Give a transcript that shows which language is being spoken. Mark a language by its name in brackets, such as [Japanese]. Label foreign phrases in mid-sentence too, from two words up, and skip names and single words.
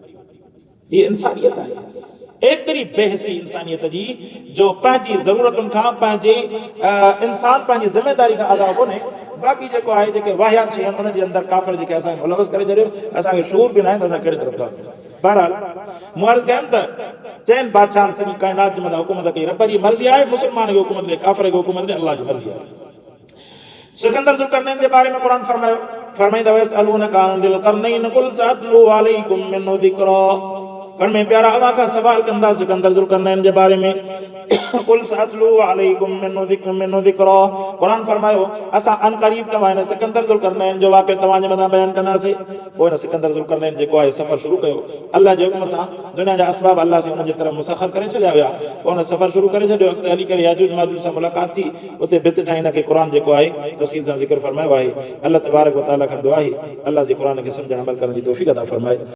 [Urdu] یہ انسانیت ہے [Sindhi] एतरी बेहसी इंसानियत जी जो पंहिंजी ज़रूरतुनि खां पंहिंजे इंसान पंहिंजी ज़िमेदारी खां आगाह कोन्हे बाक़ी जेको आहे जेके वाहियात शयूं उन जे अंदरि काफ़िर जेके असांखे मुलवस करे छॾियो असांखे शूर बि न आहे त असां कहिड़े तरफ़ था बहरहाल मुआरिज़ कयमि त चइनि बादशाहनि सॼी काइनात जे मथां हुकूमत कई रब जी मर्ज़ी आहे मुस्लमान जी हुकूमत में काफ़िर जी हुकूमत में अल्लाह जी मर्ज़ी आहे सिकंदर ज़ुल्करनैन जे बारे में क़ुरान फरमायो फरमाईंदा [Arabic] ويسألونك عن ذي القرنين قل سأتلو عليكم منه ذكرا [Sindhi] फरमाए प्यारा अव्हां खां सवाल कंदा सिकंदर ज़ुल्करनैन जे बारे में कुल [Arabic] سأتلو عليكم منه ذكرا [Sindhi] क़ुरान फरमायो असां अन क़रीब तव्हां हिन सिकंदर ज़ुल्करनैन जो वाक़ियो तव्हां जे मथां बयानु कंदासीं पोइ हिन सिकंदर ज़ुल्करनैन जेको आहे सफ़र शुरू कयो अल्लाह जे हुकुम सां दुनिया जा असबाब अल्लाह से उन जे तरफ़ मुसख़र करे छॾिया हुया पोइ हुन सफ़र शुरू करे छॾियो अॻिते हली करे याजूज माजूज सां मुलाक़ात थी उते भित ठाही हिनखे क़ुरान जेको आहे तफ़सील सां ज़िक्र फरमायो आहे [Arabic] الله تبارك وتعالى [Sindhi] खां दुआ आहे अल्लाह जे क़ुरान खे सम्झण अमल करण जी तौफ़ीक़ अता फरमाए।